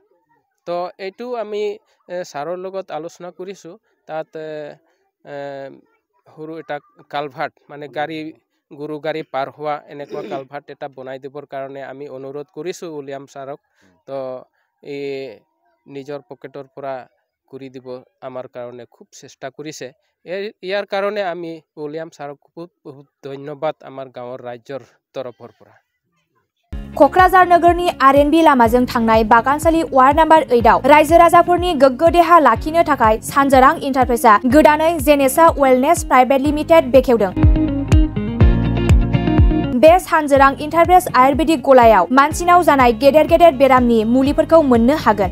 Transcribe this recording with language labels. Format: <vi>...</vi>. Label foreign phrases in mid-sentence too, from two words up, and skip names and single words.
<as>তো এইটো আমি ছাৰৰ লগত আলোচনা কৰিছোঁ, তাত সৰু এটা কালভাৰ্ট মানে গাড়ী গৰু গাড়ী পাৰ হোৱা এনেকুৱা কালভাৰ্ট এটা বনাই দিবৰ কাৰণে আমি অনুৰোধ কৰিছোঁ উইলিয়াম ছাৰক। তো এই নিজৰ পকেটৰ পৰা কৰি দিব আমাৰ কাৰণে খুব চেষ্টা কৰিছে। ইয়াৰ কাৰণে আমি উইলিয়াম ছাৰক বহুত বহুত ধন্যবাদ আমাৰ গাঁৱৰ ৰাইজৰ তৰফৰ পৰা।</as> <brx>क'क्राझार नोगोरनि आर.एन.बी लामाजों थांनाय बागानसालि वार्ड नम्बर 8 आव रायजो राजाफोरनि गोग्गो देहा लाखिनो थाखाय सानजोरां इन्टारप्राइजआ गोदानै जेनेसा वेलनेस प्राइभेट लिमिटेड बेखेवदों। बे सानजोरां इन्टारप्राइज आयुर्वेदिक गलायाव मानसिनाव जानाय गेदेर गेदेर बेरामनि मुलिफोरखौ मोननो हागोन।</brx>